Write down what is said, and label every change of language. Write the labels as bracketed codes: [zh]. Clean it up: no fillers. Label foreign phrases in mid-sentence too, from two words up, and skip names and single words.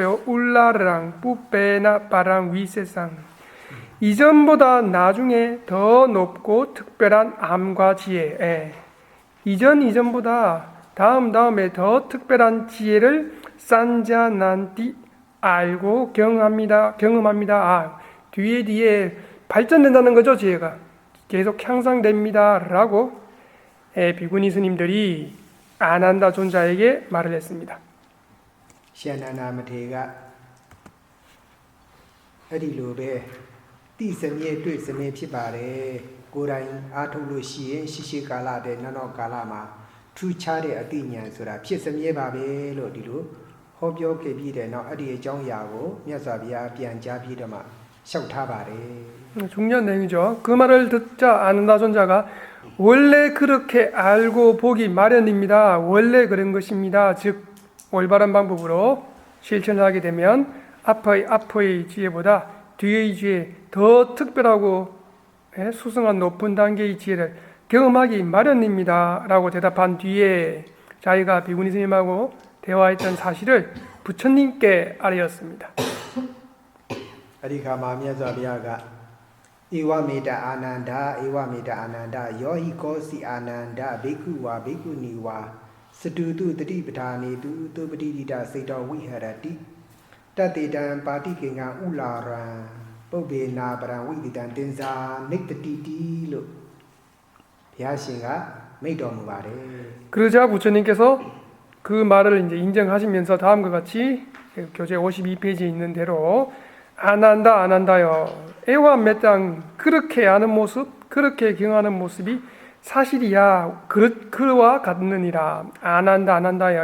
[ko] 울라르랑 뿌빼나 빠랑 위세상 이전보다 나중에 더 높고 특별한 암과 지혜 이전보다 다음에 더 특별한 지혜를 산자난띠 알고 경험합니다. 뒤에 발전된다는 거죠. 지혜가 계속 향상됩니다 라고 비구니 스님들이 아난다 존자에게 말을 했습니다. [my] ရှင်အနန္ဒာမထေရကအဲ့ဒီလိုပဲတိစမြဲတွေ့စမြဲဖြစ်ပါတယ်ကိုယ်တိုင်အားထုတ်လို့ရှိရင်ရှိကာလတဲ့နောက်ကာလမှာထူးခြားတဲ့အသိဉာဏ်ဆိုတာဖြစ်စမြဲပါပဲလို့ဒီလိုဟောပြောခဲ့ပြီးတဲ့နောက်အဲ့ဒီအကြောင်းအရာကိုမြတ်စွာဘုရားပြန်ကြားပြီးတော့မှလျှောက်ထားပါတယ် [ko] 중요한 내용이죠. 그 말을 듣자 아난다 존자가 원래 그렇게 알고 보기 마련입니다. 원래 그런 것입니다. 즉 올바른 방법으로 실천을 하게 되면 앞의 지혜보다 뒤의 지혜 더 특별하고 수승한 높은 단계의 지혜를 경험하기 마련입니다. 라고 대답한 뒤에 자기가 비구니 스님하고 대화했던 사실을 부처님께 알렸습니다. [my] အဲ့ဒီခါမှာမြတ်စွာဘုရားကဧဝမေတ္တအာနန္ဒာယောဟိကောစီအာနန္ဒာဘိက္ခုဝါဘိက္ခုနီဝါစတုတုတတိပဌာနေတုသုပတိတိတစေတောဝိဟရတိတတေတံပါတိကေငံဥလာရံပုပ္ပေနာပရံဝိတိတံတင်္ဇာနိတ္တိတိလို့ဘုရားရှင်ကမိန့်တော်မူပါတယ် [ko] 그러자 부처님께서 그 말을 이제 인정하시면서 다음과 같이 교재 52페이지에 있는 대로 아난다요. 애와매땅 그렇게 아는 모습, 그렇게 경하는 모습이 사실이야. 그와 같느니라. 아난다요.